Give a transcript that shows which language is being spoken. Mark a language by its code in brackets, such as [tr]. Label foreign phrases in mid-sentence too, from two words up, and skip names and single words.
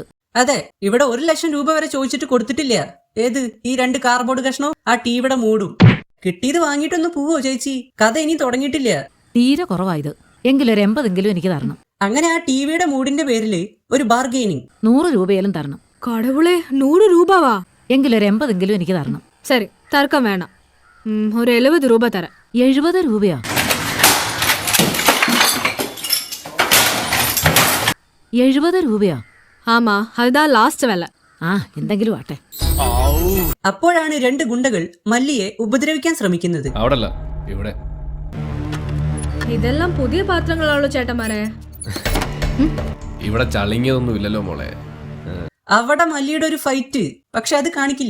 [ml] അതെ, ഇവിടെ 1 ലക്ഷം രൂപ വരെ ചോദിച്ചിട്ട് കൊടുത്തിട്ടില്ല. ഏത് ഈ 2 കാർഡ്ബോർഡ് കഷ്ണവും ആ ടിവിയുടെ മൂടും. കിട്ടിയത് വാങ്ങിയിട്ടൊന്ന് പോവോ ചേച്ചി? കഥ ഇനി തുടങ്ങിയിട്ടില്ല. തീരെ കുറവായത്. എങ്കിലും ഒരു 80 എനിക്ക് തരണം. അങ്ങനെ ആ ടിവിയുടെ മൂടിന്റെ പേരില് ഒരു ബാർഗെയിനിങ്. 100 രൂപയിലും തരണം. [ta] கடவுளே, 100 രൂപവാ? [ml] എങ്കിലും ഒരു 80 എനിക്ക് തരണം. [ta] சரி, தர்க்கம் வேணாம். ஒரு 70 ரூபாய் தரேன். [ml] 70 രൂപയാ? 70 രൂപയാ? [ta] ஆமா, அதுதான் லாஸ்ட் வேலை. [ml] എന്തെങ്കിലും ആട്ടെ. അപ്പോഴാണ് 2 ഗുണ്ടകൾ മല്ലിയെ ഉപദ്രവിക്കാൻ ശ്രമിക്കുന്നത്. അവിടല്ല, ഇവിടെ. ഇതെല്ലാം പുതിയ പാത്രങ്ങളാണല്ലോ ചേട്ടന്മാരെ. ഇവിടെ ചളിങ്ങിയതൊന്നും ഇല്ലല്ലോ മോളെ. അവിടെ മല്ലിയുടെ ഒരു ഫൈറ്റ്. പക്ഷെ അത് കാണിക്കില്ല.